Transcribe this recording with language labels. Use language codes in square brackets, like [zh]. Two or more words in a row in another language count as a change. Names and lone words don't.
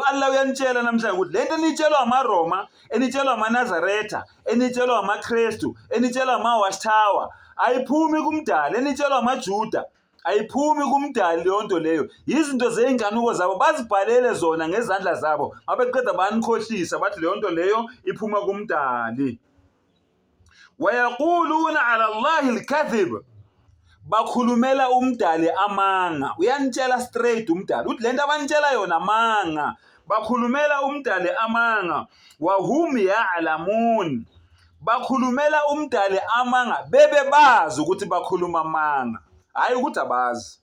[nd] Allah uyanitshela namhlanje ukuthi lento enitshelwa amaRoma, enitshelwa amaNazaretha, enitshelwa amaKristu, enitshelwa amaWatchtower, ayiphumi kuMdali. Enitshelwa amaJuda ayiphumi kuMdali. Leyo nto leyo yizinto zey'nkanuko zabo, bazibhalele zona ngezandla zabo, abeqeda banikhohlisa bathi leyo nto leyo iphuma kuMdali. [ar] ويقولون على الله الكذب, [nd] bakhulumela uMdali amanga. Uyanitshela straight uMdali uthi lento abanitshela yona amanga, bakhulumela uMdali amanga. [ar] وهم يعلمون, [nd] bakhulumela uMdali amanga bebe bazi ukuthi bakhuluma amanga, hayi ukuthi abazi.